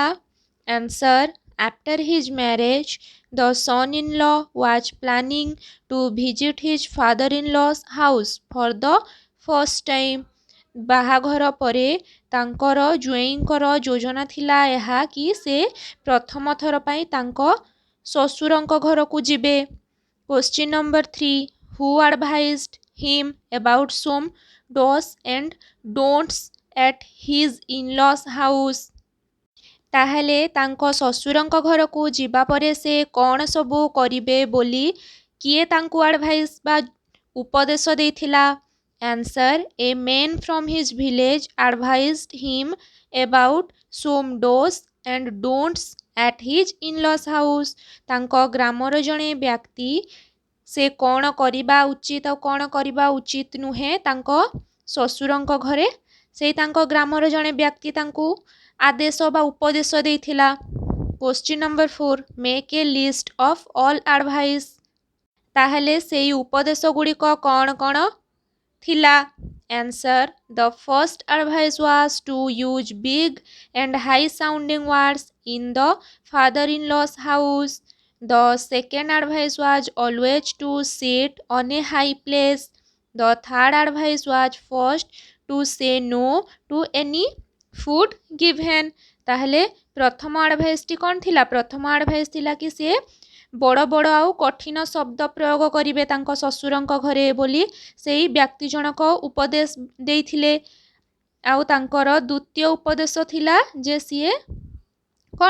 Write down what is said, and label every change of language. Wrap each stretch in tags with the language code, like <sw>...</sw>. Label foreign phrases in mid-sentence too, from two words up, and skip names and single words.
<en>Answer, after his marriage the son in law was planning to visit his father in laws house for the first time.</en> <or>ବାହାଘର ପରେ ତାଙ୍କର ଜ୍ୱାଇଁଙ୍କର ଯୋଜନା ଥିଲା ଏହା କି ସେ ପ୍ରଥମ ଥର ପାଇଁ ତାଙ୍କ ଶ୍ୱଶୁରଙ୍କ ଘରକୁ ଯିବେ।</or> <en>Question number 3, who advised him about some do's and don'ts at his in-laws house।</en> <or>ତାହେଲେ ତାଙ୍କ ଶ୍ୱଶୁରଙ୍କ ଘରକୁ ଯିବା ପରେ ସେ କ'ଣ ସବୁ କରିବେ ବୋଲି କିଏ ତାଙ୍କୁ ଆଡ଼ଭାଇସ୍ ବା ଉପଦେଶ ଦେଇଥିଲା?</or> <en>Answer, a man from his village advised him about some do's and don'ts at his in-laws house।</en> <or>ତାଙ୍କ ଗ୍ରାମର ଜଣେ ବ୍ୟକ୍ତି ସେ କ'ଣ କରିବା ଉଚିତ ଆଉ କ'ଣ କରିବା ଉଚିତ ନୁହେଁ ତାଙ୍କ ଶ୍ୱଶୁରଙ୍କ ଘରେ ସେଇ ତାଙ୍କ ଗ୍ରାମର ଜଣେ ବ୍ୟକ୍ତି ତାଙ୍କୁ ଆଦେଶ ବା ଉପଦେଶ ଦେଇଥିଲା।</or> <en>Question number 4, make a list of all advice.</en> <or>ତାହେଲେ ସେଇ ଉପଦେଶ ଗୁଡ଼ିକ କ'ଣ କ'ଣ ଥିଲା?</or> <en>Answer, the first advice was to use big and high sounding words in the father in laws house. The second advice was always to sit on a high place. The third advice was first to say no to any food given।</en> <or>ତାହେଲେ ପ୍ରଥମ ଆଡ଼ଭାଇସ୍ଟି କ'ଣ ଥିଲା? ପ୍ରଥମ ଆଡ଼ଭାଇସ୍ ଥିଲା କି ସେ ବଡ଼ ବଡ଼ ଆଉ କଠିନ ଶବ୍ଦ ପ୍ରୟୋଗ କରିବେ ତାଙ୍କ ଶ୍ୱଶୁରଙ୍କ ଘରେ ବୋଲି ସେଇ ବ୍ୟକ୍ତି ଜଣକ ଉପଦେଶ ଦେଇଥିଲେ। ଆଉ ତାଙ୍କର ଦ୍ୱିତୀୟ ଉପଦେଶ ଥିଲା ଯେ ସିଏ କ'ଣ?</or>